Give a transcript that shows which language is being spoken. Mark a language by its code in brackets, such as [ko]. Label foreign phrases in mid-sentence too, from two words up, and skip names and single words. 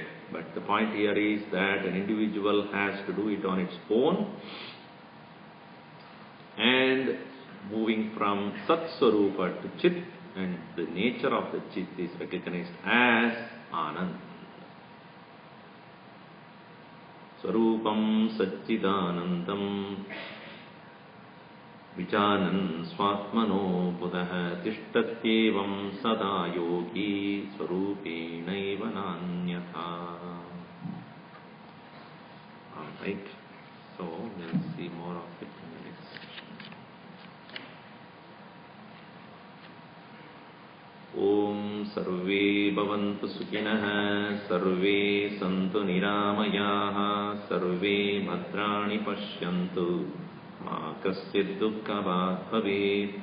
[en] But the point here is that an individual has to do it on its own. And moving from [sa] सत् स्वरूप [en] to Chit, and the nature of the Chit is recognized as Anand. [sa] स्वरूपं सच्चिदानन्दं विजानन् स्वात्मनो बुद्ध तिष्ठत्येवं सदा योगी स्वरूपिणैव नान्यथा. [en] Alright, so we'll see more of it in the next session. [sa] ॐ सर्वे भवन्तु सुखिनः सर्वे सन्तु निरामयाः सर्वे भद्राणि पश्यन्तु मा कश्चिद् दुःख भवेत्.